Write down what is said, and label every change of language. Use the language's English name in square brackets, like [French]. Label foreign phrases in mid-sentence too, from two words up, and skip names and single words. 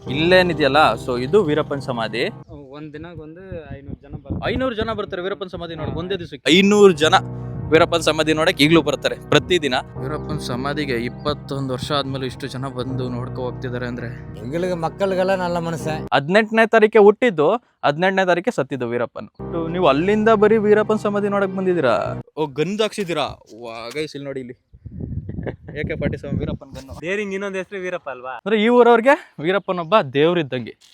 [Kannada] ಇಲ್ಲೇನಿದೆಯಲ್ಲ, ಸೊ ಇದು ವೀರಪ್ಪನ್ ಸಮಾಧಿ. ಒಂದ್ ದಿನಕ್ಕೆ ಒಂದು 500 ಜನ ಬರ್ತಾರೆ. 500 ಜನ ಬರ್ತಾರೆ ವೀರಪ್ಪನ್ ಸಮಾಧಿ ನೋಡಕ್ ಒಂದೇ ದಿವಸಕ್ಕೆ. 500 ಜನ ವೀರಪ್ಪನ್ ಸಮಾಧಿ ನೋಡಕ್ ಈಗಲೂ ಬರ್ತಾರೆ ಪ್ರತಿದಿನ. ವೀರಪ್ಪನ್ ಸಮಾಧಿಗೆ 21 ವರ್ಷ ಆದ್ಮೇಲೆ ಇಷ್ಟು ಜನ ಬಂದು ನೋಡ್ಕೊ ಹೋಗ್ತಿದ್ದಾರೆ ಅಂದ್ರೆ [Tamil] எங்களுக்கு மக்களுக்கெಲ್ಲ நல்ல ಮನಸ್ಸೆ. [Kannada] 18ನೇ ತಾರೀಕೆ ಹುಟ್ಟಿದ್ದು, 18ನೇ ತಾರೀಕೆ ಸತ್ತಿದ್ದು ವೀರಪ್ಪನ್. ನೀವು ಅಲ್ಲಿಂದ ಬರೀ ವೀರಪ್ಪನ್ ಸಮಾಧಿ ನೋಡಕ್ ಬಂದಿದ್ದೀರಾ? ಓ, ಗನ್ ಹಾಕ್ಸಿದ್ದೀರಾ? ಗೈಸ್ ಇಲ್ಲಿ ನೋಡಿ, ಇಲ್ಲಿ AK-47 ವೀರಪ್ಪನ್ ಗನ್ನು. ದೇವ್ರಿಂಗ್ ಇನ್ನೊಂದು ಹೆಸರು ವೀರಪ್ಪ ಅಲ್ವಾ? ಅಂದ್ರೆ ಈ ಊರವ್ರಿಗೆ ವೀರಪ್ಪನ್ ಒಬ್ಬ ದೇವ್ರಿದ್ದಂಗೆ.